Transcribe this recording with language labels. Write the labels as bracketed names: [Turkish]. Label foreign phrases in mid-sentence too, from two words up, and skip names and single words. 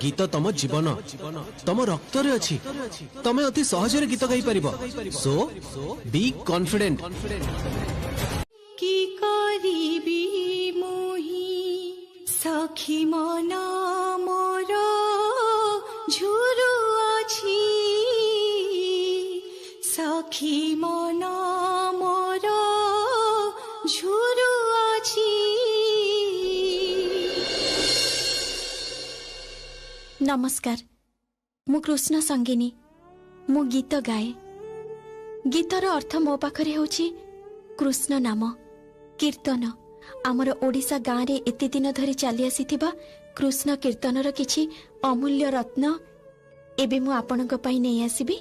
[Odia] ଗୀତ ତମ ଜୀବନ, ତମ ରକ୍ତ ରେ ଅଛି, ତମେ ଅତି ସହଜ ରେ ଗୀତ ଗାଇ ପାରିବ। [English] So be confident. [Odia] କି କରିବି ମୋହି ସଖୀ ମନ ମୋର ଝୁରୁ ଅଛି, ସଖୀ ମନ ମୋର ଝୁରୁ ଅଛି। ନମସ୍କାର, ମୁଁ କୃଷ୍ଣ ସଙ୍ଗିନୀ, ମୁଁ ଗୀତ ଗାଏ। ଗୀତର ଅର୍ଥ ମୋ ପାଖରେ ହେଉଛି କୃଷ୍ଣ ନାମ, କୀର୍ତ୍ତନ। ଆମର ଓଡ଼ିଶା ଗାଁ ରେ ଏତେ ଦିନ ଧରି ଚାଲି ଆସିଥିବା କୃଷ୍ଣ କୀର୍ତ୍ତନର କିଛି ଅମୂଲ୍ୟ ରତ୍ନ ଏବେ ମୁଁ ଆପଣଙ୍କ ପାଇଁ ନେଇ ଆସିବି।